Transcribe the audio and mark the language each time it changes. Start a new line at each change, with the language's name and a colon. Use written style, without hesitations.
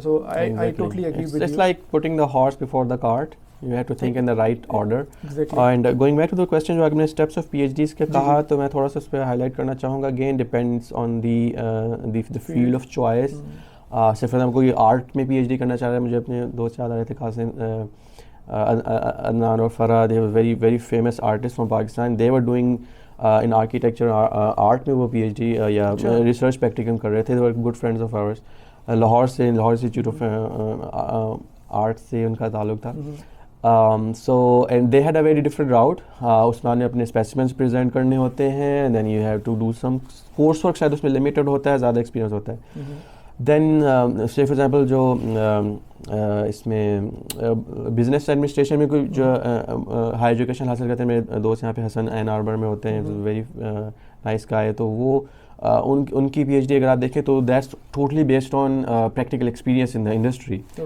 English: So I totally agree with you. It's like putting the horse before the cart. You have to think in the right order. Exactly.
Urdu: And going back to the question جو آپ نے
English: steps of PhDs
Urdu: کے کہا, تو میں تھوڑا سا اس پہ highlight کرنا چاہوں گا.
English: Again depends on the field of choice.
Urdu: صرف اگر کوئی آرٹ میں پی ایچ ڈی کرنا چاہ رہا ہے, مجھے اپنے دوست یاد آ رہے تھے خاص عدنان اور فرح,
English: they were very very famous artists from Pakistan. They were doing in architecture art
Urdu: میں وہ پی ایچ ڈی یا ریسرچ پریکٹیکم کر رہے تھے.
English: They were good friends of ours.
Urdu: Lahore institute of art سے ان کا تعلق تھا.
English: So and they had a very different route.
Urdu: اس میں اپنے اسپیسیمنس پریزنٹ کرنے ہوتے ہیں,
English: and then you have to do some course work,
Urdu: شاید اس میں لمیٹڈ ہوتا ہے, زیادہ ایکسپیرینس ہوتا ہے. دین
English: say for example
Urdu: جو اس میں بزنس ایڈمنسٹریشن میں کوئی جو ہائی ایجوکیشن حاصل کرتے ہیں, میرے دوست یہاں پہ حسن این آربر میں ہوتے ہیں,
English: very nice guy,
Urdu: تو وہ ان کی پی ایچ ڈی اگر آپ دیکھیں تو
English: That's totally based on practical experience in the industry.